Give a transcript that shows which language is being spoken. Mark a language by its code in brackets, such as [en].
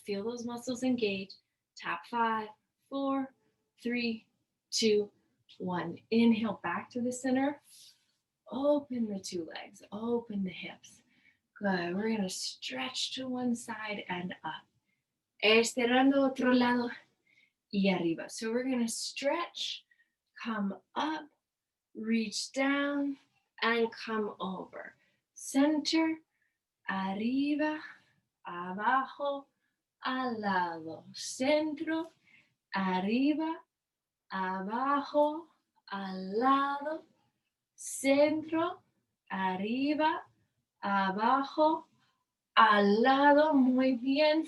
[en] Feel those muscles engage. Tap 5, 4, 3, 2, 1. Inhale back to the center. Open the two legs. Open the hips. Good. We're going to stretch to one side and up. [es] Estirando otro lado y arriba. [en] So we're going to stretch, come up, reach down, and come over. Center, [es] arriba, abajo, al lado. Centro, arriba, abajo, al lado. Centro, arriba, abajo, al lado. [en] Muy bien.